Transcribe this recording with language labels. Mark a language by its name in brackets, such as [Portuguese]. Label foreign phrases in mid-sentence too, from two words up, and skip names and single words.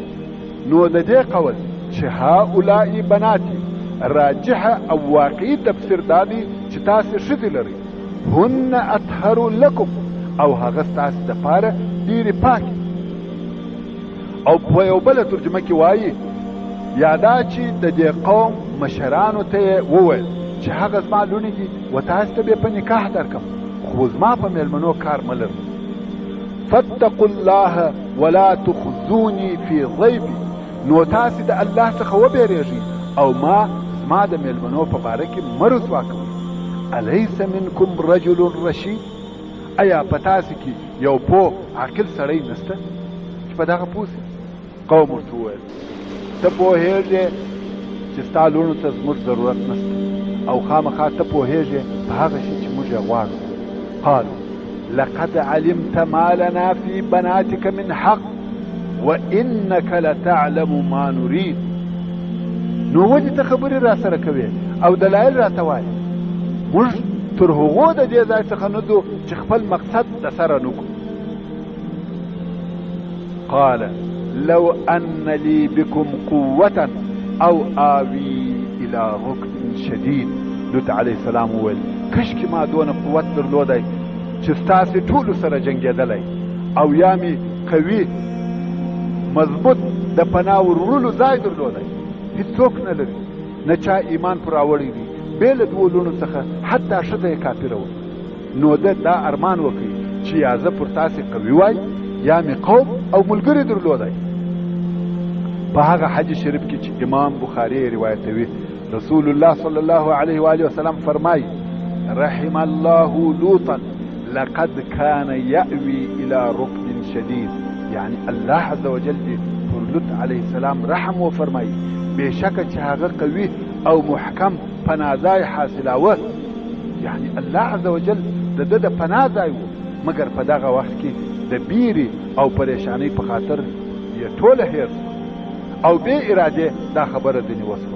[Pashto] نو د دې قول چې [Arabic] هؤلاء بناتي [Pashto] راجحه او واقعي تفسیر دا دی چې تاسې ښځې لرئ، [Arabic] هن اطهر لکم، [Pashto] او هغه ستاسې دپاره ډېرې پاکې. او په یو بله ترجمه کې وایي یا دا چې د دې قوم مشرانو ته یې وویل چې هغه زما لوڼې دي و تاسې ته به په نکاح درکم، خو زما په میلمنو کار مه لرم. [Arabic] فاتقوا الله ولا تخزوني في ضيفي، [Pashto] نو تاسې د الله څخه وبېرېږئ او زما د میلمنو په باره کې مه رسوا کوئ. [Arabic] الیس منکم رجل رشید، [Pashto] ایا په تاسې کې یو پوه عاقل سړی نشته چې په دغه پوه سي؟ قوم ورته وویل ته پوهېږې چې ستا لوڼو ته زموږ ضرورت نشته او خامخا ته پوهېږې په هغه شي چې موږ یې غواړو. [Arabic] قالوا لقد علمت ما لنا في بناتك من حق وإنك لتعلم ما نريد. [Pashto] نو ولې ته خبرې را سره کوې او دلایل راته وایې؟ موږ تر هغو د دې ځای څخه نه ځو چې خپل مقصد د سره نه کړو. [Arabic] قال لو ان لي بكم قوة او آوي الى ركن شديد. [Pashto] لوط [Arabic] علیه السلام [Pashto] وویل کشکې ما دونه قوت درلودی چې ستاسې ټولو سره جنګېدلی او یا مې قوي مضبوط د پناه وړلو ځای درلودی. هېڅوک نه لري، نه چا ایمان پر راوړی دی بې له دوو لوڼو څخه، حتی ښځه یې کافره وه. نو ده دا ارمان وکړي چې یا زه پر تاسې قوي وای یا مې قوم او ملګري درلودی. په هغه حدیث شریف کې چې امام بخاري روایتوي، رسول الله [Arabic] صلی الله علیه و آله وسلم [Pashto] فرمایي [Arabic] رحم الله لوطا لقد كان يأوي الى ركن شديد. [Pashto] یعنی الله [Arabic] عز وجل [Pashto] دې پر لوط [Arabic] علیه السلام [Pashto] رحم وفرمایي، بېشکه چې هغه قوي او محکم پناهځای حاصلاوه. یعنی الله [Arabic] عز وجل [Pashto] د ده د پناه ځای و، مګر په دغه وخت کې د بیرې او پریشانۍ په خاطر یې ټوله هېر او بې ارادې دا خبره ځینې وسوه.